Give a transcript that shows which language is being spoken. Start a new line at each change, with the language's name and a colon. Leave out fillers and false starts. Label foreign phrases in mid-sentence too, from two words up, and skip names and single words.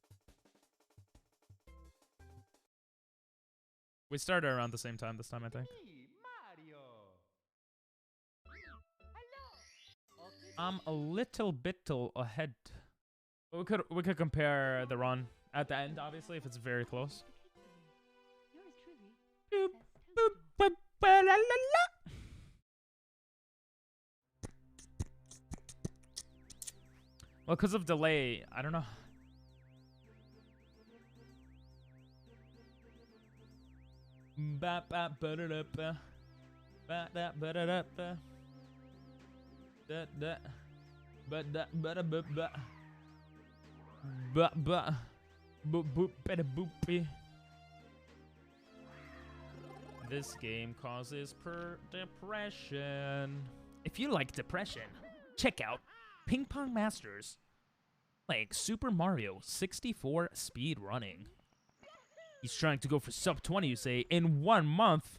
English: We started around the same time this time, I think. I'm a little bit ahead. We could compare the run at the end, obviously, if it's very close. Yours truly, Boop, Princess boop, Toadstool. boop, ba, la, la, la. Well, because of delay, I don't know. Ba ba ba da da ba ba da ba da da ba da da ba da ba da ba ba ba ba boop boop ba da boopy. This game causes depression. If you like depression, check out Ping Pong Masters playing Super Mario 64 speed running. He's trying to go for sub 20, you say, in 1 month?